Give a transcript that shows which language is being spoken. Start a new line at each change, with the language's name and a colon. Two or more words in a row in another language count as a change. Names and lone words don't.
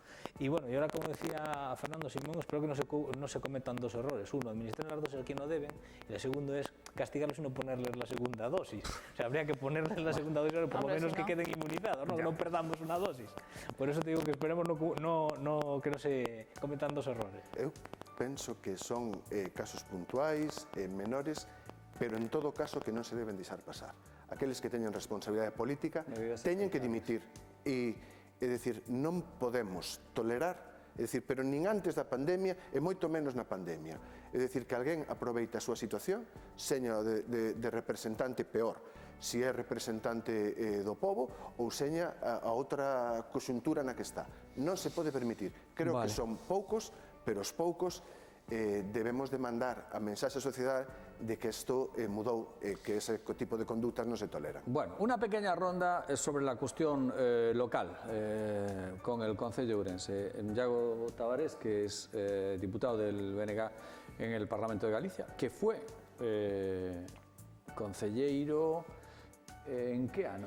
Spanish: Y bueno, y ahora, como decía Fernando Simón, espero que no se cometan dos errores. Uno, administrar las dosis a quien no deben, y el segundo es castigarlos y no ponerles la segunda dosis. O sea, habría que ponerles la segunda dosis, pero por lo menos que queden inmunizados, ¿no? Que no perdamos una dosis. Por eso te digo que esperemos que no se cometan dos errores.
Galician: Eu penso que son casos puntuais, menores, pero en todo caso que non se deben deixar pasar. Aqueles que teñen responsabilidade política teñen que dimitir e decir, non podemos tolerar, pero nin antes da pandemia e moito menos na pandemia. É dicir, que alguén aproveita a súa situación, seña de representante peor, se é representante do pobo ou seña a outra conxuntura na que está. Non se pode permitir. Creo que son poucos, pero os poucos debemos de mandar a mensaxe á sociedade de que isto mudou, que ese tipo de conductas non se toleran.
Spanish: Bueno, una pequeña ronda sobre la cuestión local con el Concello de Ourense. Iago Tavares, que es diputado del BNG en el Parlamento de Galicia, que fue
Galician: concelleiro en qué ano?